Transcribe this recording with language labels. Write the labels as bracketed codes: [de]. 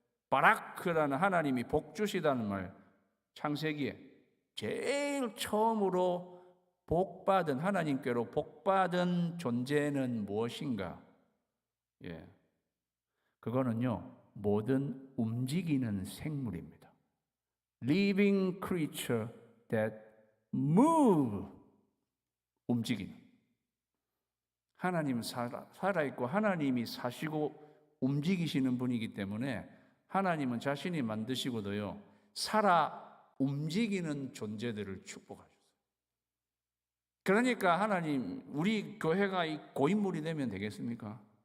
[ko] 바라크라는 하나님이 복 주시다는 말, 창세기에 제일 처음으로 복받은, 하나님께로 복받은 존재는 무엇인가? 예, 그거는요, 모든 움직이는 생물입니다. [en] Living creature that move, [ko] 움직이는. 하나님 살아있고 하나님이 사시고 움직이시는 분이기 때문에 하나님은 자신이 만드시고도요, 살아 움직이는 존재들을 축복하셨어요. 그러니까 하나님, 우리 교회가 고인물이 되면 되겠습니까?